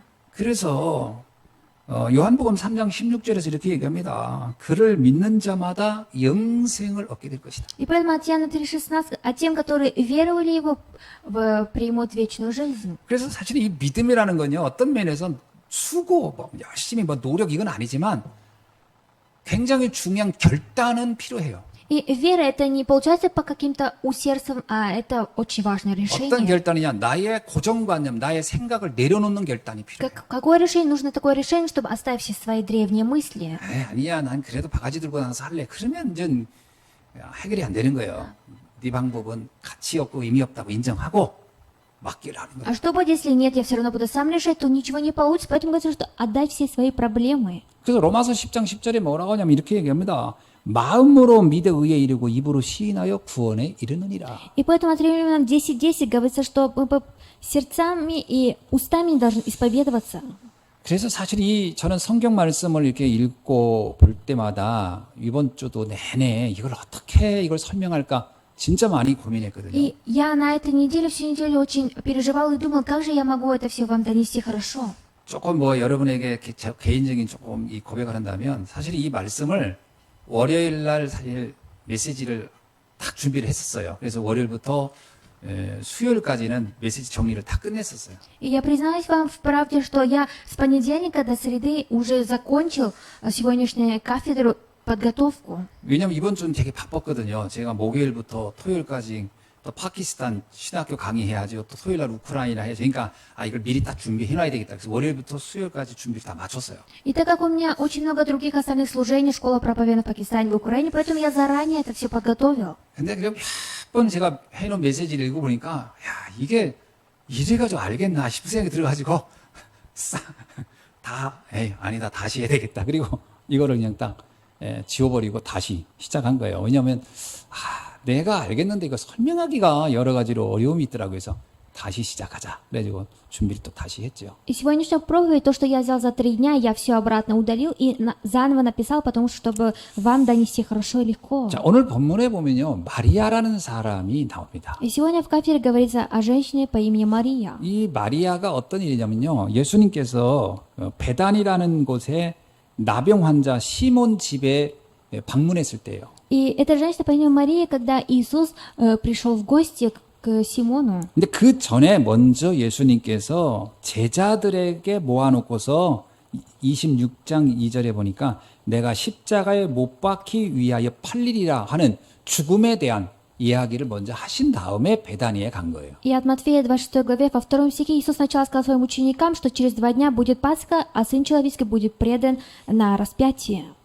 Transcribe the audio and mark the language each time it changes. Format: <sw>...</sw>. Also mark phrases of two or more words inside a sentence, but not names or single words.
<ko>그래서 요한복음 3장 16절에서 이렇게 얘기합니다. 그를 믿는 자마다 영생을 얻게 될 것이다.</ko> <ru>И поэтому от Иоанна 3,16, а тем, которые веровали Его, примут вечную жизнь.</ru> <ko>그래서 사실 이 믿음이라는 건요, 어떤 면에서 수고, 뭐 열심히 뭐 노력 이건 아니지만 굉장히 중요한 결단은 필요해요.</ko> <ru>И вера это не получается по каким-то усердствам, а это очень важное</ru> <ko>어떤</ko> <ru>решение.</ru> <ko>결단이냐? 나의 고정관념, 나의 생각을 내려놓는 결단이 필요해요.</ko> <ru>Какое решение? Нужно такое решение, чтобы оставить все свои древние мысли.</ru> <ko>에이, 아니야, 난 그래도 바가지 들고 나서 할래. 그러면 이제 해결이 안 되는 거예요. 네 방법은 가치 없고 의미 없다고 인정하고 맡기라는 거예요.</ko> <ru>А что будет, если нет, я все равно буду сам решать, то ничего не получится. Поэтому говорится, что отдай все свои проблемы.</ru> <ko>그래서 로마서 10장 10절에 뭐라고 하냐면 이렇게 얘기합니다. 마음으로 믿어 의에 이르고 입으로 시인하여 구원에 이르느니라.</ko> <ru>И поэтому от Римлянам 10:10 говорится, что мы сердцами и устами должны исповедоваться.</ru> <ko>그래서 사실 저는 성경 말씀을 이렇게 읽고 볼 때마다 이번 주도 내내 이걸 어떻게 이걸 설명할까 진짜 많이 고민했거든요.</ko> <ru>И я на этой неделе, всю неделю очень переживала и думала, как же я могу это все вам донести хорошо.</ru> <ko>조금 뭐 여러분에게 개인적인 조금 이 고백을 한다면 사실 이 말씀을 월요일 날 사실 메시지를 딱 준비를 했었어요. 그래서 월요일부터 수요일까지는 메시지 정리를 다 끝냈었어요.</ko> <ru>И я признаюсь вам в правде, что я с понедельника до среды уже закончил сегодняшнюю кафедру подготовку.</ru> <ko>왜냐면 이번 주는 되게 바빴거든요. 제가 목요일부터 토요일까지 또 파키스탄 신학교 강의해야죠. 또 토요일 날 우크라이나 해야죠. 그러니까 이걸 미리 딱 준비해놔야 되겠다. 그래서 월요일부터 수요일까지 준비를 다 마쳤어요.</ko> <ru>И так как у меня очень много других остальных служений, школа проповедания в Пакистане, в Украине, поэтому я заранее это все подготовил.</ru> <ko>근데 그럼 몇 번 제가 해놓은 메시지를 읽어보니까 야 이게 이래가지고 알겠나 싶은 생각이 들어가지고 에이 아니다 다시 해야 되겠다. 그리고 이거를 그냥 딱 지워버리고 다시 시작한 거예요. 왜냐하면 내가 알겠는데 이거 설명하기가 여러 가지로 어려움이 있더라고요. 그래서 다시 시작하자. 그래가지고 준비를 또 다시 했죠.</ko> <ru>И сегодняшняя проповедь, то, что я взял за 3 дня, я все обратно удалил и заново написал, потому что, чтобы вам донести хорошо и легко.</ru> <ko>자, 오늘 본문에 보면요. 마리아라는 사람이 나옵니다.</ko> <ru>И сегодня в кафедре говорится о женщине по имени Мария.</ru> <ko>이 마리아가 어떤 일이냐면요. 예수님께서 베단이라는 곳에 나병 환자 시몬 집에 방문했을 때예요.</ko> <ru>И эта женщина по имени Мария, когда Иисус пришел в гости к Симону.</ru> <ko>근데 그 전에 먼저 예수님께서 제자들에게 모아놓고서 26장 2절에 보니까 내가 십자가에 못 박히 위하여 팔리리라 하는 죽음에 대한 이야기를 먼저 하신 다음에 베다니에 간 거예요.</ko> <ru>И от Матфея 26 главе во 2 стихе Иисус сначала сказал своим ученикам, что через 2 дня будет Пасха, а Сын Человеческий будет предан на распятие.</ru>